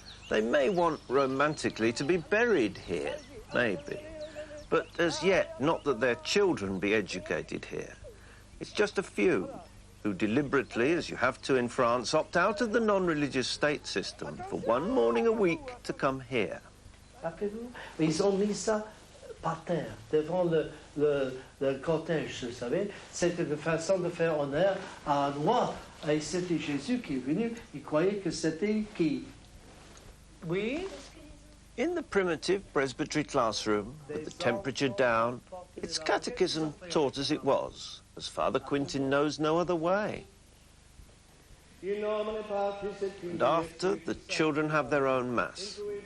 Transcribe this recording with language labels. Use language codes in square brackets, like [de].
[en] They may want romantically to be buried here, maybe, but as yet, not that their children be educated here. It's just a few who deliberately, as you have to in France, opt out of the non-religious state system for one morning a week to come here. [fr] Ils ont mis ça par terre, devant le cortège, vous savez. C'était une façon de faire honneur à un roi. Et c'était Jésus qui est venu. Il croyait que c'était qui? Oui? [en] In the primitive presbytery classroom, with the temperature down, it's catechism taught as it was, as Father Quintin knows no other way. And after, the children have their own mass.